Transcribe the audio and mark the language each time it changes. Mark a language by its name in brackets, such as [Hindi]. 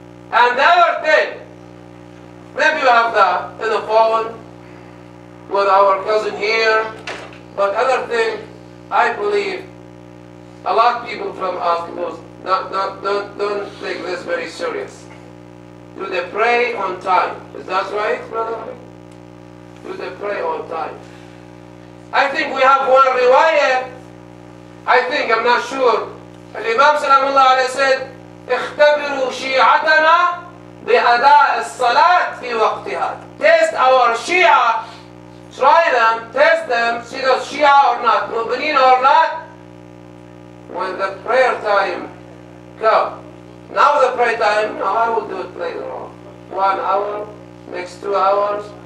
[English] And the other thing, maybe you have that in the phone with our cousin here, but other thing, I believe a lot of people from us don't take this very serious. Do they pray on time? Is that right, brother? Do they pray on time? I think we have one riwayah. I'm not sure. Imam Salamullah alayhi said, [Arabic] اختبروا شيعتنا بأداء الصلاة في وقتها. [English] Test our Shia, try them, test them, see those Shia or not, Mu'mineen or not, when the prayer time comes. Now the prayer time, now I will do it later on. 1 hour, next 2 hours.